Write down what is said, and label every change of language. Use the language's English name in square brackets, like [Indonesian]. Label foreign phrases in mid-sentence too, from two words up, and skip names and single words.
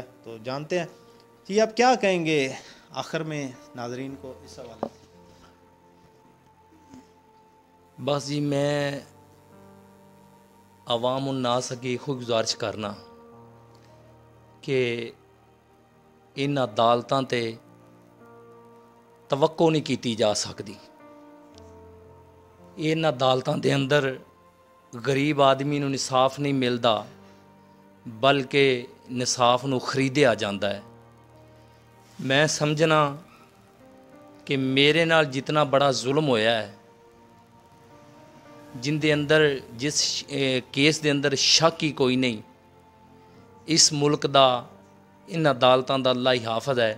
[Urdu] تو جانتے ہیں جی، آپ کیا کہیں گے آخر میں ناظرین کو اس حوالے؟ [Punjabi] بس جی، میں عوام الناس کی خود گزارش کرنا کہ ان عدالتاں تے توقع نہیں کیتی جا سکتی. ان عدالتاں دے اندر غریب آدمی نو انصاف نہیں ملدا، بلکہ انصاف نو خریدیا جاندا ہے. میں سمجھنا کہ میرے نال جتنا بڑا ظلم ہویا ہے، جن دے اندر جس کیس دے اندر شک ہی کوئی نہیں، اس ملک دا ان عدالتاں دا اللہ ہی حافظ ہے.